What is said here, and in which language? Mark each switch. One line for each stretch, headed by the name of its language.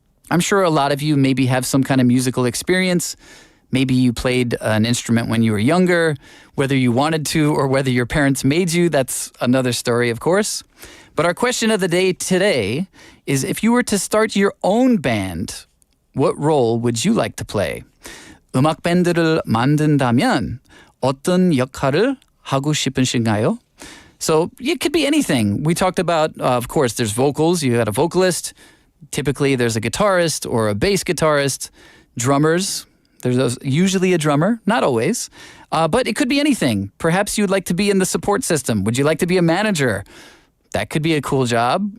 English: I'm sure a lot of you maybe have some kind of musical experience. Maybe you played an instrument when you were younger, whether you wanted to or whether your parents made you. That's another story, of course. But our question of the day today is, if you were to start your own band, what role would you like to play?
Korean: 음악 밴드를 만든다면 어떤 역할을 하고 싶으신가요?
English: So it could be anything. We talked about, of course, there's vocals. You got a vocalist. Typically, there's a guitarist or a bass guitarist. Drummers, there's usually a drummer, not always. But it could be anything. Perhaps you'd like to be in the support system. Would you like to be a manager? That could be a cool job.